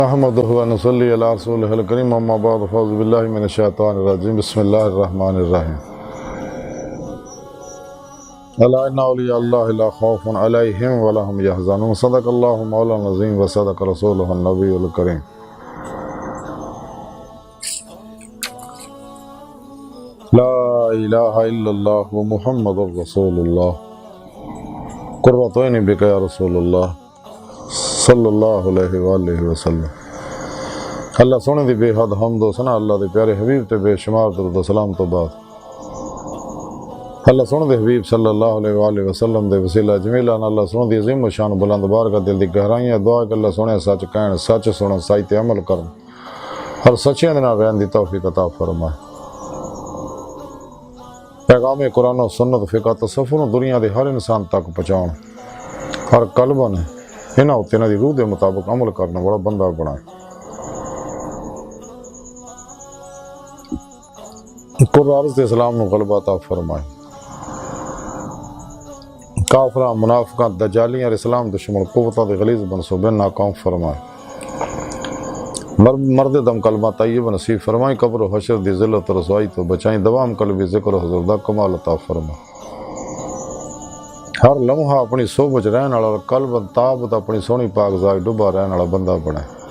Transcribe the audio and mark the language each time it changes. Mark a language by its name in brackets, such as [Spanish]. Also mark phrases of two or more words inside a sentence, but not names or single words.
[Arabic] احمدہ و نصلی علی رسولہ الکریم اما بعد فاعوذ باللہ من الشیطان الرجیم بسم اللہ الرحمن الرحیم الا ان اولیاء اللہ لا خوف علیہم ولا هم یحزنون صدق اللہ مولانا العظیم و صدق رسولہ النبی الکریم۔ لا الہ الا اللہ محمد رسول اللہ قرۃ عینی بک یا رسول اللہ صلی اللہ علیہ وآلہ وسلم۔ [Punjabi] اللہ سونے دی بے حد حمد و ثنا اللہ دے پیارے حبیب تے بے شمار درود و سلام تو بعد اللہ سونے دے حبیب [Arabic] صلی اللہ علیہ وآلہ وسلم [Punjabi] دے وسیلہ جمیلہ اللہ سونے دی عظیم و شان بلند بارگاہ دل دی گہرائیاں دعا کہ اللہ سونے سچ کہن سچ سنن سچ تے عمل کرن ہر سچیاں دے نال رہن دی توفیق عطا فرمائے۔ پیغام قرآن و سنت فقہ تصوف دنیا دے ہر انسان تک پہنچاؤن ہر قلبہ نے انہاں تے انہاں دی روح دے مطابق عمل کرنا بڑا بندہ بنائے۔ قرآن دے اسلام نو غلبہ عطا فرمائے۔ کافراں منافقاں دجالیاں اسلام دشمن قوتاں دے غلیظ منصوبے ناکام فرمائے۔ مرد دم کلمہ طیب نصیب فرمائے۔ قبر و حشر دی ذلت و رسوائی تو بچائیں۔ دوام قلبی ذکر و حضور دا کمال عطا فرمائے۔ ہر لمحہ اپنی صحبت رہن والا قلب تابت اپنی سونی پاک ذات ڈبا رہن والا بندہ بنے۔